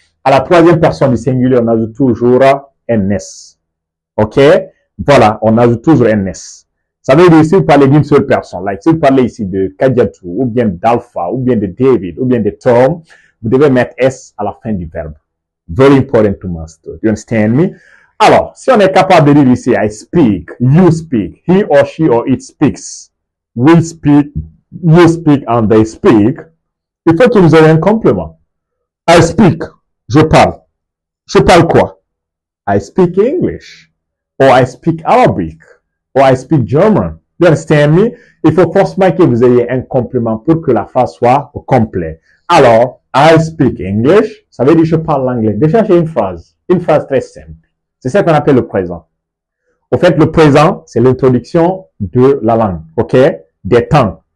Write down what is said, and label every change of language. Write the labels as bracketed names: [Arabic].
[French] À la troisième personne du singulier, on ajoute toujours ns. OK? Voilà, on ajoute toujours ns. Ça veut dire si vous parlez d'une seule personne, like si vous parlez ici de Kadiatou, ou bien d'Alpha, ou bien de David, ou bien de Tom, vous devez mettre s à la fin du verbe. [English] Very important to master. You understand me? [French] Alors, si on est capable de dire ici, [English] I speak, you speak, he or she or it speaks, we speak, you speak, and they speak, [French] il faut que vous ayez un complément. [English] I speak, [French] je parle. Je parle quoi? [English] I speak English, or I speak Arabic, or I speak German. You understand me? [French] Il faut forcément que vous ayez un complément pour que la phrase soit au complet. Alors, [English] I speak English, [French] ça veut dire je parle l'anglais. Déjà, j'ai une phrase très simple. C'est ça qu'on appelle le présent. Au fait, le présent, c'est l'introduction de la langue, ok? Des temps.